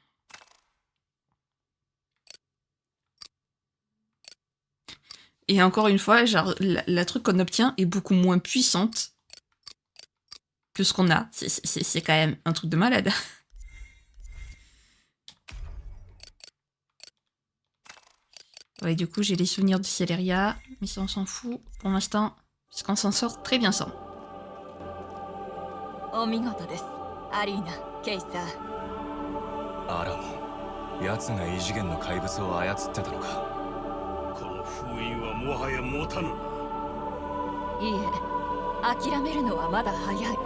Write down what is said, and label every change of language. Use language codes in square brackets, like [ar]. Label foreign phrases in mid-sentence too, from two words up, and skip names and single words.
[fr] Et encore une fois, genre, la truc qu'on obtient est beaucoup moins puissante que ce qu'on a. C'est quand même un truc de malade. Ouais, du coup, j'ai les souvenirs de Celeria, mais ça, on s'en fout pour l'instant, parce qu'on s'en sort très bien sans. [ja] お見事です。アリーナ、ケイサー。アラモン、奴が異次元の怪物を操ってたのか。この封印はもはや持たぬな。いいえ、諦めるのはまだ早い。